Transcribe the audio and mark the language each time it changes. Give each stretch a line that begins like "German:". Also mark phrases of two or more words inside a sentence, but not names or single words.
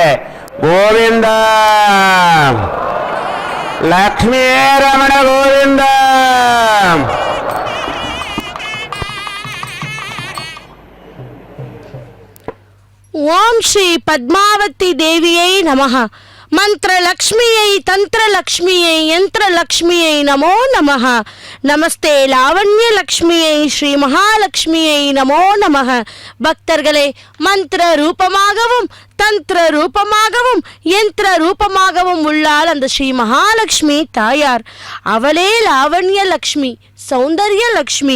Telugu: గోవింద లక్ష్మీ రమణ గోవింద.
Sanskrit: ఓం శ్రీ పద్మావతి దేవియై నమః. మంత్రలక్ష్మియై తంత్రలక్ష్మియై యంత్రలక్ష్మియై నమో నమః. நமஸ்தே லாவண்யலக்ஷ்மியை ஸ்ரீ மகாலட்சுமியை நமோ நமக.
Tamil: பக்தர்களே, மந்திர ரூபமாகவும் தந்திர ரூபமாகவும் யந்திர ரூபமாகவும் உள்ளாள் அந்த ஸ்ரீ மகாலட்சுமி தாயார். அவளே லாவண்யலக்ஷ்மி, சௌந்தர்யலக்ஷ்மி.